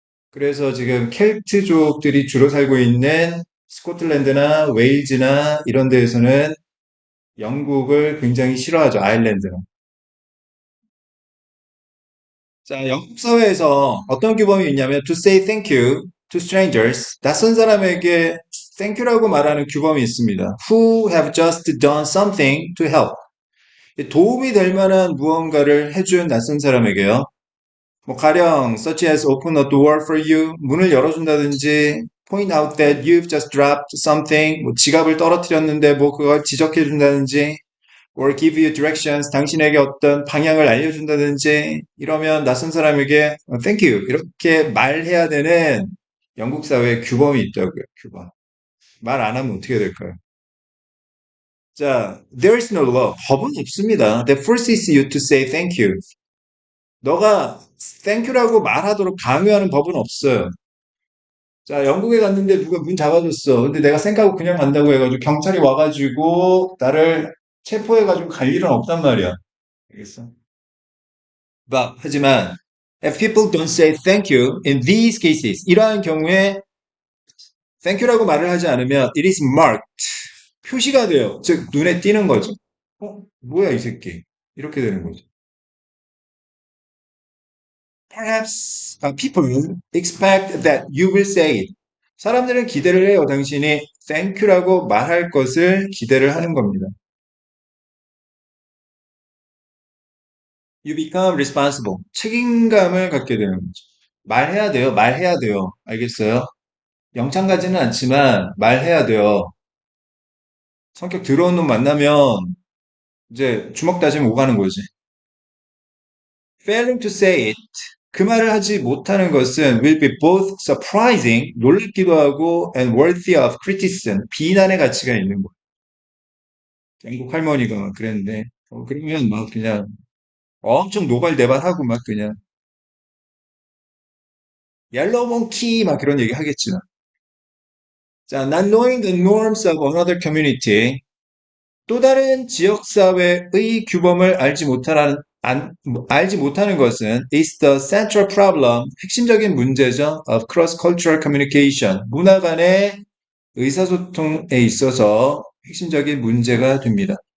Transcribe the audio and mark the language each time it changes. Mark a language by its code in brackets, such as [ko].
[ko] 그래서 지금 켈트족들이 주로 살고 있는 스코틀랜드나 웨일즈나 이런 데에서는 영국을 굉장히 싫어하죠. 아일랜드는. 자, 영국 사회에서 어떤 규범이 있냐면 [en] to say thank you to strangers, [ko] 낯선 사람에게 thank you라고 말하는 규범이 있습니다. [en] Who have just done something to help. [ko] 도움이 될 만한 무언가를 해준 낯선 사람에게요. 뭐 가령 [en] such as open a door for you, [ko] 문을 열어준다든지 [en] point out that you've just dropped something, [ko] 뭐 지갑을 떨어뜨렸는데 뭐 그걸 지적해준다든지 [en] or give you directions, [ko] 당신에게 어떤 방향을 알려준다든지 이러면 낯선 사람에게 thank you 이렇게 말해야 되는 영국 사회에 규범이 있다고요. 규범. 말 안 하면 어떻게 될까요? [en] 자, there is no law. [ko] 법은 없습니다. [en] That forces you to say thank you. [ko] 너가 thank you라고 말하도록 강요하는 법은 없어요. 자, 영국에 갔는데 누가 문 잡아줬어. 근데 내가 생각하고 그냥 간다고 해가지고 경찰이 와가지고 나를 체포해가지고 갈 일은 없단 말이야. 알겠어? 하지만 [en] if people don't say thank you in these cases, [ko] 이러한 경우에 thank you라고 말을 하지 않으면 [en] it is marked, [ko] 표시가 돼요. 즉 눈에 띄는 거죠. 뭐야 이 새끼. 이렇게 되는 거죠. [en] Perhaps people expect that you will say it. [ko] 사람들은 기대를 해요. 당신이 thank you라고 말할 것을 기대를 하는 겁니다. [en] You become responsible. [ko] 책임감을 갖게 되는 거죠. 말해야 돼요. 말해야 돼요. 알겠어요? 영창 가지는 않지만 말해야 돼요. 성격 더러운 놈 만나면 이제 주먹 다지면 오가는 거지. [en] Failing to say it. [ko] 그 말을 하지 못하는 것은 [en] will be both surprising, [ko] 놀랍기도 하고 [en] and worthy of criticism, [ko] 비난의 가치가 있는 거예요. 영국 할머니가 그랬는데 그러면 막 그냥 엄청 노발대발하고 막 그냥 옐로우 몽키 막 그런 얘기 하겠죠. [en] 자, not knowing the norms of another community. [ko] 또 다른 지역사회의 규범을 알지 못하는 것은 [en] is the central problem, [ko] 핵심적인 문제죠. [en] of cross-cultural communication, [ko] 문화 간의 의사소통에 있어서 핵심적인 문제가 됩니다.